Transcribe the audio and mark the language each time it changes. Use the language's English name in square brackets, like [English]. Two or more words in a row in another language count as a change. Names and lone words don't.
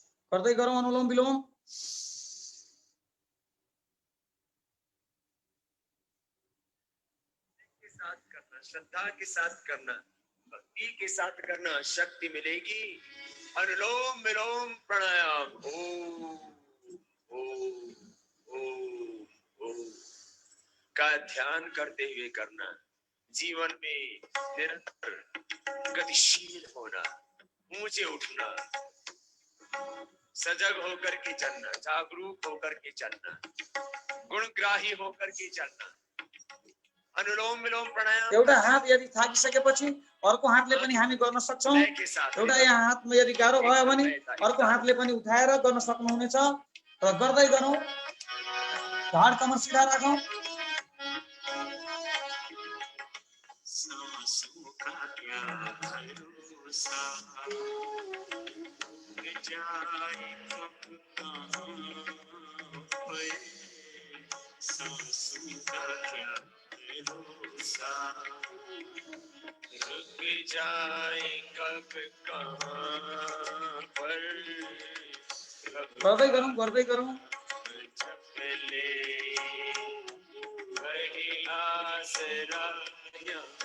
[Nepali] गर्दै गरौँ अनुलोम विलोम। [Hindi] के साथ करना, श्रद्धा के साथ करना, भक्ति के साथ करना, शक्ति मिलेगी। अनुलोम विलोम प्राणायाम। ओम ओम ओम ओम का ध्यान करते हुए करना। जीवन में निरंतर गतिशील होना, ऊंचे उठना, सजग होकर के चलना, जागरूक होकर के चलना, गुणग्राही होकर के चलना। अनुलोम विलोम प्राणायाम [Nepali] एउटा हात यदि थाकिसकेपछि अर्को हातले पनि हामी गर्न सक्छौँ। [Hindi] लय के साथ [Nepali] एउटा यहाँ हातमा यदि गाह्रो भयो भने अर्को हातले पनि उठाएर गर्न सक्नुहुनेछ। र गर्दै गरौँ। ढाड कमर सिधा राखौँ। [Hindi] सांसों का क्या भरोसा, जाए कब कहाँ पे, सांसों का क्या भरोसा, रुक जाए कब कहाँ पर, [Nepali] गर्दै गरौँ गर्दै गरौँ। [Hindi] चपले वही आसरा यहाँ।